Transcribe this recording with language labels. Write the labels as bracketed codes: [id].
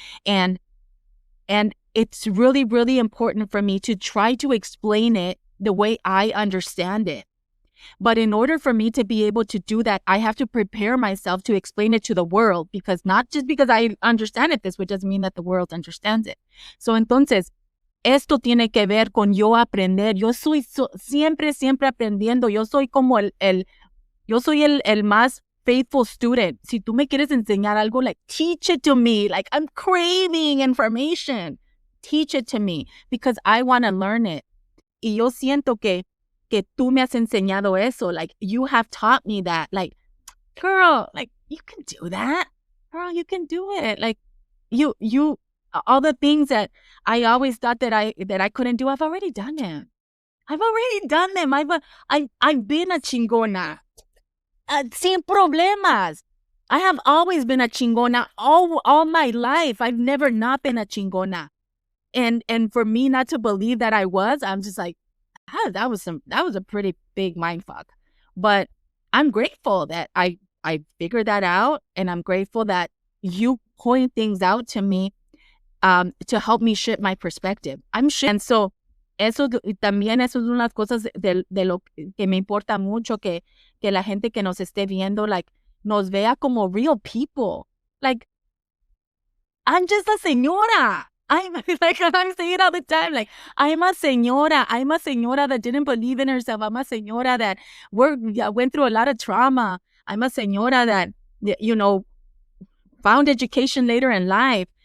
[en] And it's really, really important for me to try to explain it the way I understand it. But in order for me to be able to do that, I have to prepare myself to explain it to the world, because not just because I understand it this way doesn't mean that the world understands it. [es] So entonces, esto tiene que ver con yo aprender. Yo soy siempre aprendiendo. Yo soy como yo soy el más [en] faithful student. [es] Si tú me quieres enseñar algo, [en] like, teach it to me. Like, I'm craving information. Teach it to me because I want to learn it. [es] Y yo siento que tú me has enseñado eso. [en] Like, you have taught me that. Like, girl, like, you can do that. Girl, you can do it. Like, you all the things that I always thought that I couldn't do, I've already done them. I've already done them. I've been a chingona. [es] Sin problemas. [en] I have always been a chingona all my life. I've never not been a chingona. And for me not to believe that I was, I'm just like, that was a pretty big mindfuck. But I'm grateful that I figured that out, and I'm grateful that you point things out to me to help me shift my perspective. [es] And so eso también es una de las cosas de lo que me importa mucho, que la gente que nos esté viendo, like, nos vea como [en] real people. Like, I'm just a señora. I'm saying it all the time. Like, I'm a señora. I'm a señora that didn't believe in herself. I'm a señora that went through a lot of trauma. I'm a señora that, found education later in life.